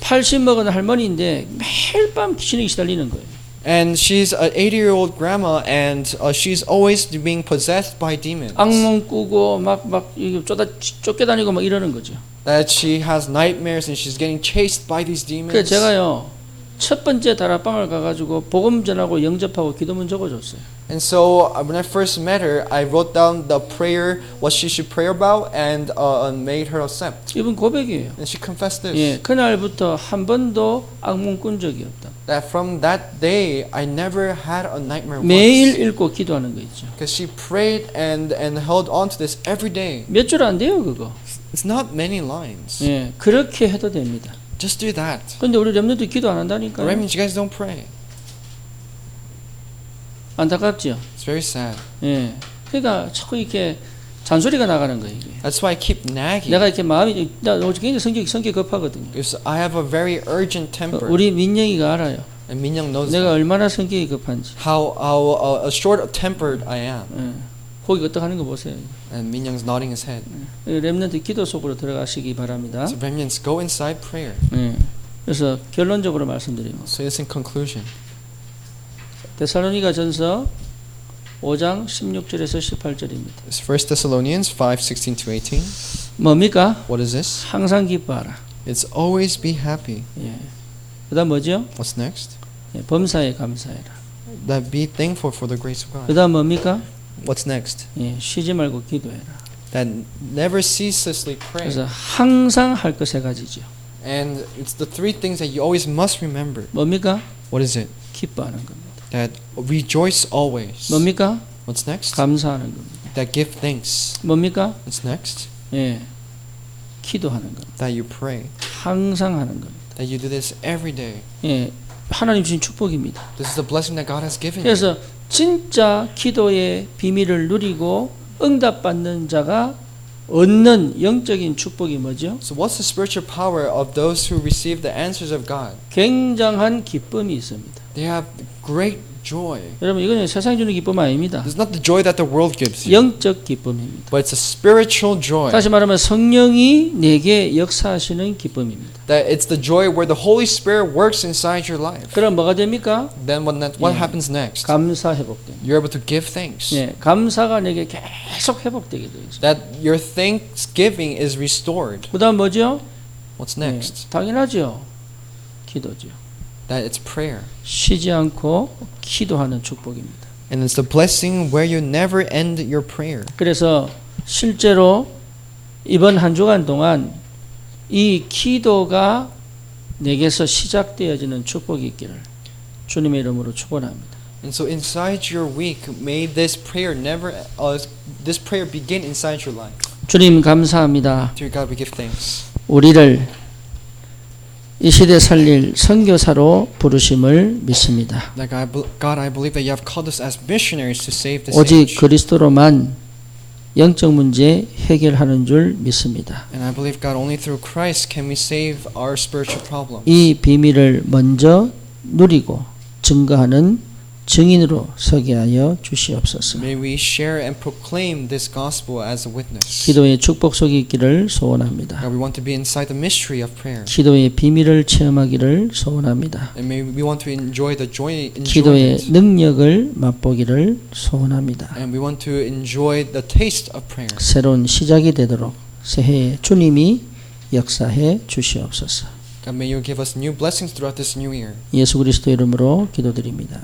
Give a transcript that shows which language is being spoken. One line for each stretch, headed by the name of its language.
Korean: 80 먹은 할머니인데 매일 밤 귀신에 시달리는 거예요.
English: And she's an 80-year-old grandma, and she's always being possessed by demons.
Korean: 악몽 꾸고 막 쫓겨다니고 막 이러는 거죠.
English: That she has nightmares and she's getting chased by these demons.
Korean: 그래서 제가요, 첫 번째 다락방을 가가지고 복음 전하고 영접하고 기도문 적어줬어요.
English: And so when I first met her, I wrote down the prayer, what she should pray about, and made her accept.
Korean: 이분 고백이에요.
English: And she confessed this.
Korean: 예, 그날부터 한 번도 악몽 꾼 적이 없다.
English: That from that day, I never had a nightmare
Korean: 매일
English: once.
Korean: 읽고 기도하는 거 있죠.
English: Because she prayed and held on to this every day.
Korean: 몇 줄 안 돼요, 그거.
English: It's not many lines.
Korean: 예, 그렇게 해도 됩니다.
English: Just do that.
Korean: 근데 우리 렘넌트 기도 안 한다니까요.
English: That means you guys don't pray.
Korean: 안타깝죠.
English: It's very sad.
Korean: 예, 그러니까 자꾸 이렇게 잔소리가 나가는 거예요. 이게.
English: That's why I keep nagging.
Korean: 내가 이렇게 마음이 나 굉장히 성격 급하거든요.
English: Because I have a very urgent temper.
Korean: 우리 민영이가 알아요.
English: And 민영 knows
Korean: 내가
English: that.
Korean: 얼마나 성격이 급한지.
English: How short-tempered I am.
Korean: 예, 거기 어떻게 하는 거 보세요.
English: And 민영's nodding his head.
Korean: 렘넌트 기도 속으로 들어가시기 바랍니다.
English: So remnants, go inside prayer.
Korean: 예, 그래서 결론적으로 말씀드리면
English: So it's in conclusion.
Korean: 데살로니가 전서 5장 16절에서 18절입니다.
English: It's 1 Thessalonians 5:16 to 18.
Korean: 뭡니까?
English: What is this?
Korean: 항상 기뻐하라.
English: It's always be happy.
Korean: 예. 그다음 뭐죠?
English: What's next?
Korean: 예, 범사에 감사해라.
English: That be thankful for the grace of God.
Korean: 그다음 뭡니까?
English: What's next?
Korean: 예, 쉬지 말고 기도해라.
English: That never ceaselessly pray.
Korean: 그래서 항상 할 것 세 가지죠.
English: And it's the 3 things that you always must remember.
Korean: 뭡니까?
English: What is it?
Korean: 기뻐하는 겁니다.
English: That rejoice always.
Korean: 뭡니까?
English: What's next?
Korean: 감사하는 겁니다.
English: That give thanks.
Korean: 뭡니까?
English: What's next?
Korean: 예, 기도하는 겁니다.
English: That you pray.
Korean: 항상 하는 겁니다.
English: That you do this every day.
Korean: 예, 하나님 주신 축복입니다.
English: This is the blessing that God has given you.
Korean: 그래서 진짜 기도의 비밀을 누리고 응답받는 자가 얻는 영적인 축복이 뭐죠?
English: So what's the spiritual power of those who receive the answers of God?
Korean: 굉장한 기쁨이 있습니다.
English: They have great joy.
Korean: 여러분 이거는 세상 주는 기쁨 아닙니다.
English: It's not the joy that the world gives you,
Korean: 영적 기쁨입니다.
English: but it's a spiritual joy.
Korean: 다시 말하면 성령이 내게 역사하시는 기쁨입니다.
English: That it's the joy where the Holy Spirit works inside your life.
Korean: 그럼 뭐가 됩니까?
English: Then what happens next?
Korean: 감사 회복됩니다.
English: You're able to give thanks.
Korean: 예, 감사가 내게 계속 회복되게 되어 있습니다.
English: That your thanksgiving is restored.
Korean: 그다음 뭐죠?
English: What's next?
Korean: 예, 당연하죠. 기도죠.
English: That it's prayer.
Korean: 쉬지 않고 기도하는 축복입니다.
English: And it's the blessing where you never end your prayer.
Korean: 그래서 실제로 이번 한 주간 동안 이 기도가 내게서 시작되어지는 축복이 있기를 주님의 이름으로 축원합니다.
English: And so inside your week, may this prayer begin inside your life.
Korean: 주님 감사합니다.
English: Dear God, we give thanks.
Korean: 우리를 이 시대 살릴 선교사로 부르심을 믿습니다.
English: That God, I believe that you have called us as missionaries to save this
Korean: 오직
English: age.
Korean: 그리스도로만 영적 문제 해결하는 줄 믿습니다.
English: And I believe God, only through Christ can we save our spiritual problems.
Korean: 이 비밀을 먼저 누리고 증거하는 증인으로 서게 하여 주시옵소서.
English: May we share and proclaim this gospel as a witness.
Korean: 기도의 축복 속에 있기를 소원합니다.
English: God, we want to be inside the mystery of prayer.
Korean: 기도의 비밀을 체험하기를 소원합니다.
English: And may we want to enjoy the joy
Korean: 기도의
English: enjoyment.
Korean: 능력을 맛보기를 소원합니다.
English: And we want to enjoy the taste of prayer.
Korean: 새로운 시작이 되도록 새해에 주님이 역사해 주시옵소서.
English: God, may you give us new blessings throughout this new year.
Korean: 예수 그리스도 이름으로 기도드립니다.